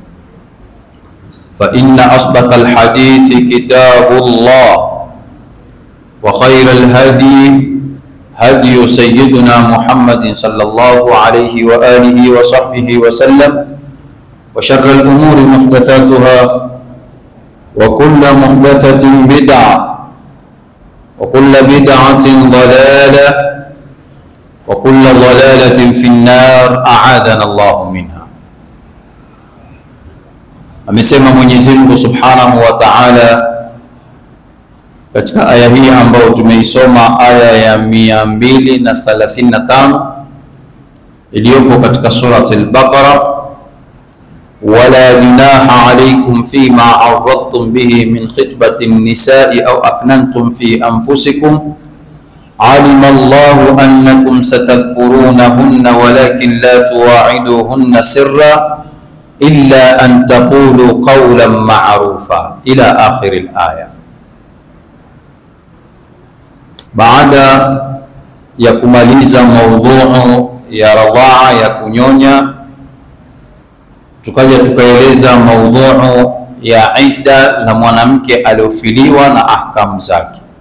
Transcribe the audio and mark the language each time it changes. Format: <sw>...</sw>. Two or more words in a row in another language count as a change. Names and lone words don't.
<ar>فإن أصدق الحديث كتاب الله وخير الهدي هدي سيدنا محمد صلى الله عليه وآله وصحبه وسلم وشر الأمور محدثاتها وكل محدثة بدعة وكل بدعة ضلالة وكل ضلالة في النار أعاذنا الله منها.</ar> <sw>Amesema Mwenyezi Mungu</sw> <ar>سبحانه وتعالى</ar> <sw>katika aya hii ambayo tumeisoma, aya ya</sw> <ar>235</ar> <sw>iliyopo katika surati al-Baqara,</sw> <ar>ولا جناح عليكم فيما عرضتم به من خطبة النساء أو أكننتم في أنفسكم علم الله أنكم ستذكرونهن ولكن لا تواعدوهن سرا إلا أن تقولوا قولا معروفا إلى آخر الآية.</ar> <sw>Baada ya kumaliza maudhuu ya radhaa, ya kunyonya, tukaja tukaeleza maudhuu ya idda la mwanamke aliofiliwa na ahkamu zake.</sw>